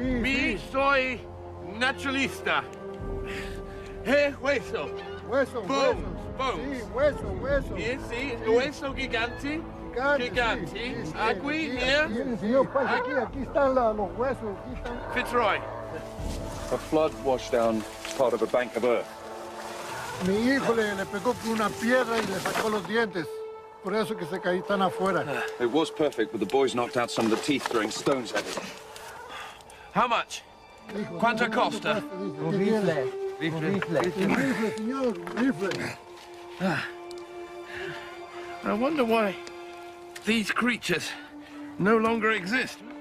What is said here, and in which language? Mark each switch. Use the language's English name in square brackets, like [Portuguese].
[Spanish] Me sí. soy naturalista. Hueso. Hueso, [English] Bones, [Spanish] huesos. [English] bones. [Spanish] Sí, hueso, hueso. Sí, sí. Hueso gigante. Gigante. Sí, sí, sí. Aquí, Sí, [English] here. [Spanish] sí, señor, pues aquí están los huesos. Aquí están. [English] Fitzroy. A flood washed down part of a bank of earth. [Spanish] Mi hijo le pegó con una piedra y le sacó los dientes. Por eso que se caí tan afuera. [English] It was perfect, but the boys knocked out some of the teeth throwing stones at it. How much? [Italian] Quanto costa? [Spanish] Un rifle. Un rifle, señor. Un rifle. [English] I wonder why these creatures no longer exist.